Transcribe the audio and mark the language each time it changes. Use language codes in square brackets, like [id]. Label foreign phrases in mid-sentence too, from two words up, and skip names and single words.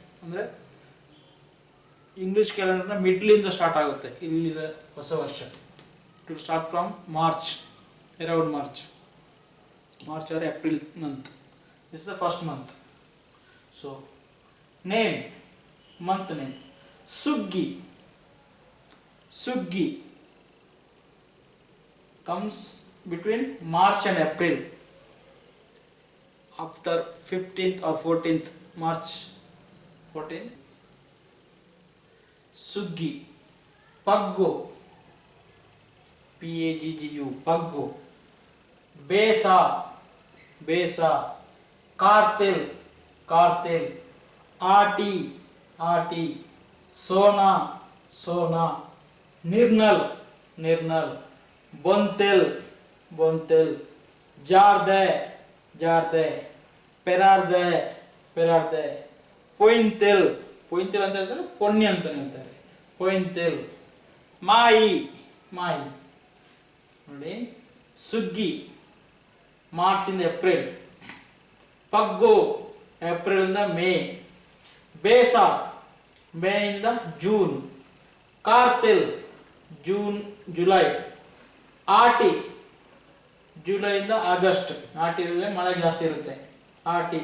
[kn] ಅಂದರೆ [en] English calendarನ [kn] ಮಿಡ್ಲಿಂದ ಸ್ಟಾರ್ಟ್ ಆಗುತ್ತೆ ಇಲ್ಲಿನ ಹೊಸ ವರ್ಷ. [en] It will start from March, around March or April month. This is the first month. So name, month name Suggi. ಸುಗ್ಗಿ comes between March and April, after 15th or 14th March 14. ಸುಗ್ಗಿ. ಪಗ್ಗು, PAGGU, ಪಗ್ಗು. ಬೇಸ, ಬೇಸ. ಕಾರ್ತೆಲ್, ಕಾರ್ತೆಲ್. ಆಟಿ, ಆಟಿ. ಸೋನಾ, ಸೋನಾ. ನಿರ್ನಲ್, ನಿರ್ನಲ್. ಬೊಂತೆಲ್, ಬೊಂತೆಲ್. ಜಾರ್ದೆ, ಜಾರ್ದೆ. [kn] ಪೆರಾರ್ದೆ, ಪೆರಾರ್ದೆ. ಪೊಯಿಂತೆಲ್, ಪೊಯಿಂತೆಲ್ ಅಂತ ಹೇಳ್ತಾರೆ, ಪೊಣ್ಣೆ ಅಂತ ಹೇಳ್ತಾರೆ, ಪೊಯಿಂತೆಲ್. ಮಾಯಿ, ಮಾಯಿ. ನೋಡಿ, ಸುಗ್ಗಿ ಮಾರ್ಚ್ ಇಂದ ಏಪ್ರಿಲ್, ಪಗ್ಗು ಏಪ್ರಿಲ್ ಇಂದ ಮೇ, ಬೇಸ ಮೇ ಇಂದ ಜೂನ್, ಕಾರ್ತೆಲ್ ಜೂನ್ ಜುಲೈ, ಆಟಿ ಜುಲೈಯಿಂದ ಆಗಸ್ಟ್, ಆಟಿಯಲ್ಲಿ ಮಳೆ ಜಾಸ್ತಿ ಇರುತ್ತೆ, ಆಟಿ.